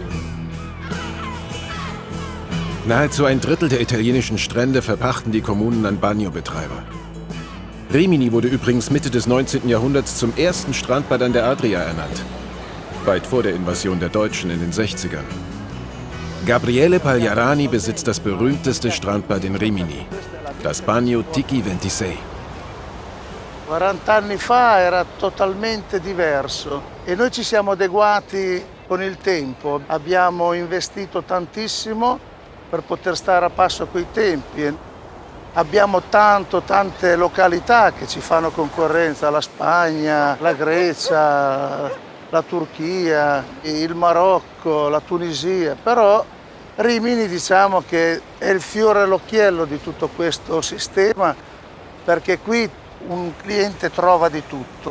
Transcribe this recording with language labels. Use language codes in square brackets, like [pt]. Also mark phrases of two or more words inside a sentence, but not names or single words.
[de] Nahezu ein Drittel der italienischen Strände verpachten die Kommunen an Bagnobetreiber. Rimini wurde übrigens Mitte des 19. Jahrhunderts zum ersten Strandbad an der Adria ernannt. Weit vor der Invasion der Deutschen in den 60ern. Gabriele Pagliarani besitzt das berühmteste Strandbad in Rimini, das Bagno Tiki 26. [it] 40 anni fa era totalmente diverso e noi ci siamo adeguati con il tempo. Abbiamo investito tantissimo per poter stare a passo coi tempi. Abbiamo tante località che ci fanno concorrenza, la Spagna, la Grecia, la Turchia, il Marocco, la Tunisia, però Rimini diciamo che è il fiore all'occhiello di tutto questo sistema perché qui un cliente trova di tutto.